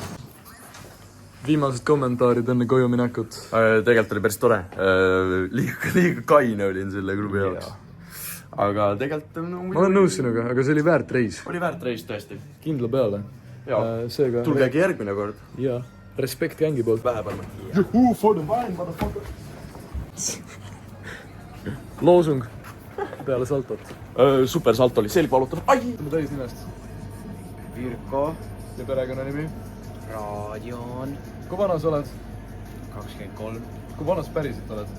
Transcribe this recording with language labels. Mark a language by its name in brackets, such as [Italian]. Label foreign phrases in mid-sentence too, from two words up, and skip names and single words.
[Estonian] Viimased kommentaarid enne koju minekut. Tegelikult oli päris tore. Liiga kaine olin selle klubi jaoks. Aga tegelikult... Ma olen nõus sinuga, aga see oli väärt reis. Oli väärt reis tõesti. Kindla peale. Tulge äkki järgmine kord. Jaa. Respekt gängi poolt. Vähe panna. [English] Juhu for the wine, motherfucker. [Estonian] Loosung peale saltot. Super salt oli, selg valutanud. Ai! Tule täis nimest. Virko. Ja perekonnanimi? Raadion. Kui vana sa oled? 23. Kui vanas päriselt oled?